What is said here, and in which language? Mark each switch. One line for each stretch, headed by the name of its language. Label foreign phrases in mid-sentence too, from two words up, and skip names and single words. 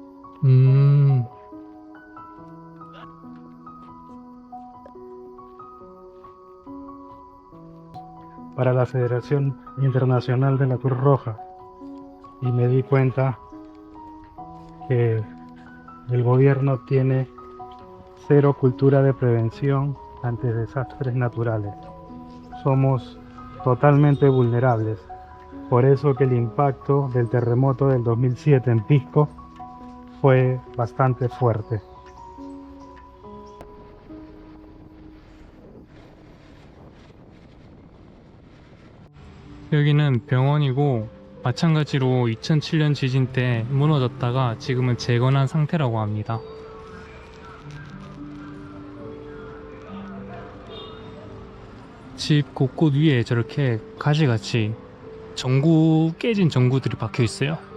Spanish: Para la Federación Internacional de la Cruz Roja, y me di cuenta que el gobierno tiene cero cultura de prevención ante desastres naturales. Somos totalmente vulnerables. Por eso que el impacto del terremoto del 2007 en Pisco fue bastante fuerte.
Korean: 여기는 병원이고 마찬가지로 2007년 지진 때 무너졌다가 지금은 재건한 상태라고 합니다. 집 곳곳 위에 저렇게 가지같이 깨진 전구들이 박혀 있어요.